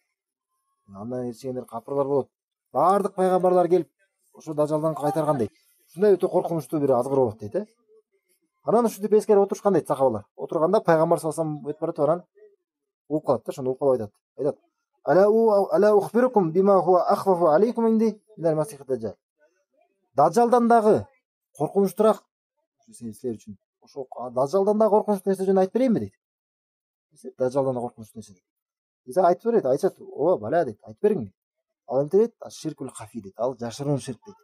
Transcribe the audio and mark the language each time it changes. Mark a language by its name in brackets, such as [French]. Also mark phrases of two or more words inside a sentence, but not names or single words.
[Kyrgyz] Андан ээрчигендер капырлар болот. Баардык пайгамбарлар келип, ошо дажалдан кайтарган дейт. Ушундай өтө коркунучтуу бир азгыруу болот дейт, Анан ушинтип эскерип отурушкан дейт сахабалар. Отурганда пайгамбар [Arabic] صلى الله عليه وسلم [Kyrgyz] өтүп баратып, анан угуп калат да, ошондо угуп калып айтат. [Arabic] ألا أخبركم بما هو أخوف عليكم عندي من المسيح الدجال. [Kyrgyz] Дажалдан дагы коркунучтураак силер үчүн. Ошо дажалдан дагы коркунучтуу нерсе жөнүндө айтып берейинби дейт. Дажалдан да коркунучтуу нерсе. Бизе айтып берет, айтат, бала дейт, айтып бериң. Ал эмне дейт? [Arabic] الشرك الخفي [Kyrgyz] дейт. Ал жашыруун ширк дейт.